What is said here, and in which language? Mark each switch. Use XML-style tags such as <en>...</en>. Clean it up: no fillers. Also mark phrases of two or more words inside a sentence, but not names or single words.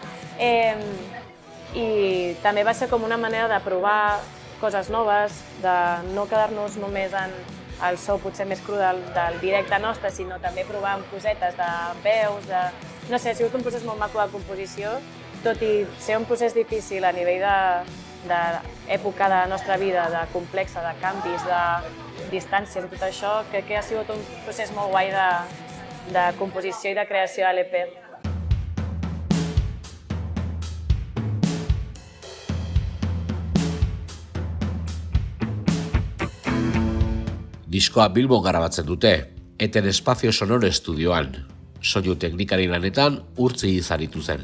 <ca>I també va ser com una manera de provar coses noves, de no quedar-nos només en el so potser més cru del directe nostre, sinó també provar amb cosetes de veus, no sé, ha sigut un procés molt maco de composició, tot i ser un procés difícil a nivell d'època de la nostra vida, de complexa, de canvis, de distàncies i tot això, crec que ha sigut un procés molt guai de composició i de creació de l'EP.</ca> <eu>Diskoa Bilbon grabatzen dute, Eten Espazio Sonoro estudioan. Soinu teknikari lanetan Urtsi Izaritu zen.</eu>